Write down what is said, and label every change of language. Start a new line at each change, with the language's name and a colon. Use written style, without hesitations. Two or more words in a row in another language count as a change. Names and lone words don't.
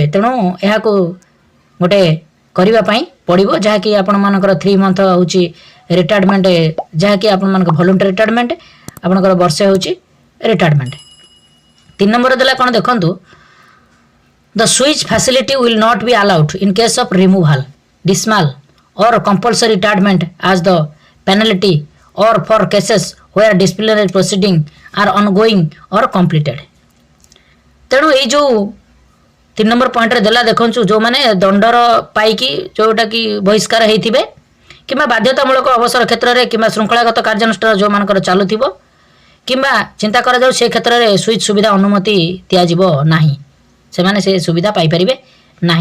Odia: ତେଣୁ ଏହାକୁ ଗୋଟେ କରିବା ପାଇଁ ପଡ଼ିବ ଯାହାକି ଆପଣମାନଙ୍କର 3 month ହେଉଛି ରିଟାୟାରମେଣ୍ଟ ଯାହାକି ଆପଣମାନଙ୍କ ଭଲ୍ୟୁଣ୍ଟାରୀ ରିଟାୟାରମେଣ୍ଟ ଆପଣଙ୍କର ବର୍ଷେ ହେଉଛି ରିଟାୟାରମେଣ୍ଟ। 3 ନମ୍ବର ଦେଲା କ'ଣ ଦେଖନ୍ତୁ
English: the switch facility will not be allowed in case of removal dismal or compulsory retirement as the penalty or for cases where disciplinary proceeding are ongoing or completed।
Odia: ତେଣୁ ଏଇ ଯେଉଁ 3 ନମ୍ବର ପଏଣ୍ଟରେ ଦେଲା ଦେଖନ୍ତୁ ଯେଉଁମାନେ ଦଣ୍ଡର ପାଇକି ଯେଉଁଟାକି ବହିଷ୍କାର ହେଇଥିବେ କିମ୍ବା ବାଧ୍ୟତାମୂଳକ ଅବସର କ୍ଷେତ୍ରରେ କିମ୍ବା ଶୃଙ୍ଖଳାଗତ କାର୍ଯ୍ୟାନୁଷ୍ଠାନ ଯେଉଁମାନଙ୍କର ଚାଲୁଥିବ କିମ୍ବା ଚିନ୍ତା କରାଯାଉ ସେ କ୍ଷେତ୍ରରେ ସୁଇଚ୍ ସୁବିଧା ଅନୁମତି ଦିଆଯିବ ନାହିଁ ସେମାନେ ସେ ସୁବିଧା ପାଇପାରିବେ ନାହିଁ।